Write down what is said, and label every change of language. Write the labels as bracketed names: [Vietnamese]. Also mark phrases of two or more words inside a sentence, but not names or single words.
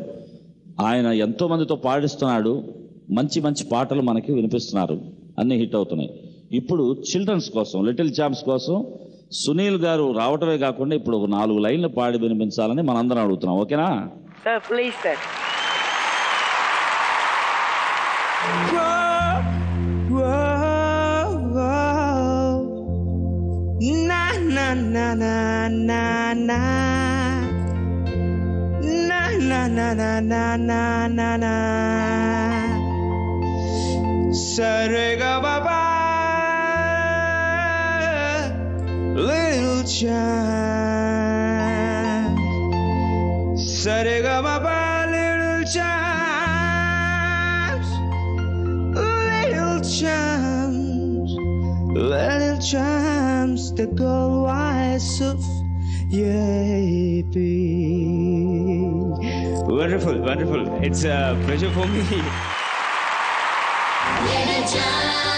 [Telugu] ఆయన ఎంతో మందితో పాడిస్తున్నాడు. మంచి మంచి పాటలు మనకి వినిపిస్తున్నారు. అన్ని హిట్ అవుతున్నాయి. ఇప్పుడు చిల్డ్రన్స్ కోసం లిటిల్ ఛాంప్స్ కోసం సునీల్ గారు రావటమే కాకుండా ఇప్పుడు 4 లైన్లు పాడి వినిపించాలని మనందరం అడుగుతున్నాం. ఓకేనా [English] Sir? Please sir. Na na na na na na na na na na na na na na Sa-re-ga-ma-pa, little child. Sa-re-ga-ma-pa, little child. Little child. Little child. The gold wise of Yapi. Wonderful, wonderful. It's a pleasure for me.